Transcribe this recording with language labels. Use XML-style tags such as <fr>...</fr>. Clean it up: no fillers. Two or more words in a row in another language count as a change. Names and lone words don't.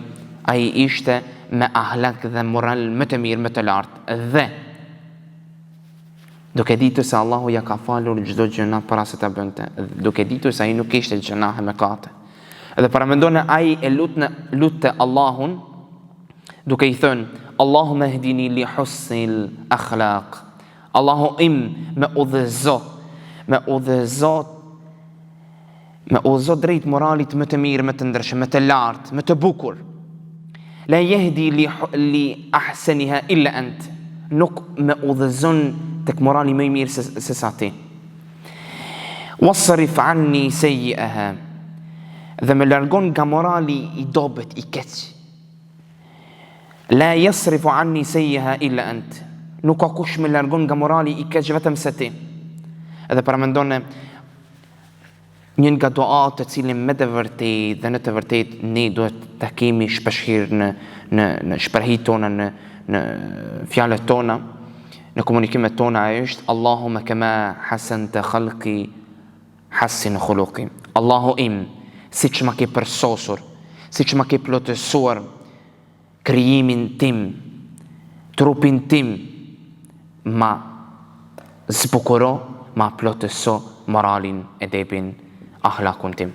<sq>Ai ishte me ahlak dhe moral më të mirë, më të lartë. Dhe duke ditur se Allahu ja ka falur çdo gjëna para se ta bënte, duke ditur se ai nuk ishte gjënahe mëkate. Edhe paramendone ai e lutte Allahun duke i thënë,</sq> <ar>اللهم اهدني لحسن الأخلاق.</ar> <sq>Allahu im me udhëzo drejt moralit më të mirë, më të ndershëm, më të lartë, më të bukur.</sq> <ar>لا يهدي لأحسنها إلا أنت.</ar> <sq>Nuk me udhëzon tek morali më i mirë se sa ti.</sq> <ar>واصرف عني سيئها.</ar> <sq>Dhe me largon nga morali i dobët, i keq.</sq> <ar>لا يصرف عني سيئها إلا أنت.</ar> <sq>Nuk ka kush me largon nga morali i keq vetëm se ti. Edhe paramendone një nga duat të cilin me të vërtet dhe në të vërtet ne duhet të kemi shpeshherë në shprehit tona, në fjalët tona, në komunikimet tona është</sq> <ar>اللهم كما حسنت خلقي حسن خلقي.</ar> <sq>Allahu im, si që ma ke përsosur, si që ma ke plotësuar krijimin tim, trupin tim, ma zbukuro, ma plotëso moralin, edepin, ahlakun tim.</sq>